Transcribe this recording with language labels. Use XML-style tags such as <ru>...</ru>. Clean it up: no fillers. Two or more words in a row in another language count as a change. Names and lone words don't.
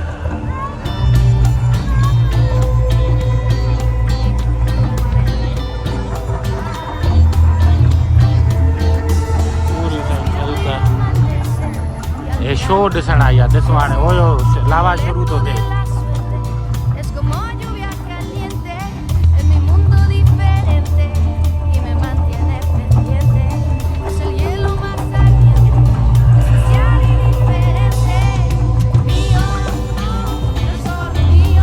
<sd>पूरी साईं ख़ल्क़ आहे। हे शो ॾिसणु आई आहे। ॾिसो हाणे ओयो लावा शुरू थो थिए।</sd> <es>Es como lluvia caliente en mi mundo diferente y me mantiene pendiente. Es el hielo más caliente, especial y diferente. Mío, yo soy mío.</es>